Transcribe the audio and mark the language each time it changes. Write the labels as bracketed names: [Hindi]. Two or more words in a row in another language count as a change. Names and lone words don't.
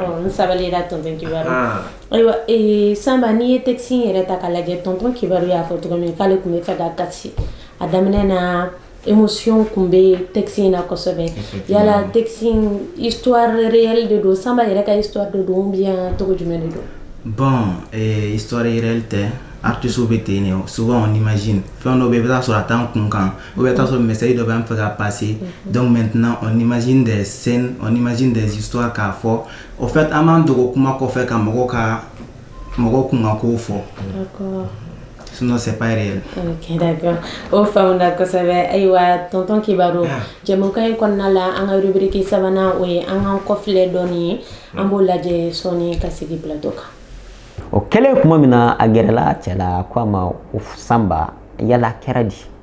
[Bambara] N sabali la tonton Kibaru. Ayiwa Samba n'i ye texte in yɛrɛ ta k'a lajɛ tonton Kibaru y'a fɔ cogo min k'ale kun bɛ fɛ ka kasi a daminɛ na émotion kun bɛ texte in na kosɛbɛ. Yala texte in [French] histoire réelle [Bambara] de don Samba yɛrɛ ka [French] histoire de [Bambara] don [French] ou bien [Bambara] togo jumɛn de don? Bon, [French] histoire réelle [Bambara] tɛ. Artistes bɛ ten ne [French] souvent on imagine [Bambara] fɛn dɔ bɛ i bɛ taa sɔrɔ a t'an kun kan [French] ou bien [Bambara] i bɛ taa sɔrɔ message dɔ bɛ an fɛ ka passer [French] donc maintenant on imagine des scènes on imagine des histoires [Bambara] k'a fɔ [French] au fait [Bambara] an b'an dogo kuma kɔfɛ ka mɔgɔw kun ka kow fɔ. [French] D'accord. Sinon c'est pas réel. Ok d'accord. [Bambara] O faamuna kosɛbɛ. Ayiwa tonton Kibaru jɛmukan in kɔnɔna la an ka rubrique sabanan o ye an k'an kɔfilɛ dɔɔni ye an b'o lajɛ sɔɔni ka sigi plateau kan. O kɛlen kuma min na a gɛrɛla cɛ la ko a ma Samba yala kɛra di.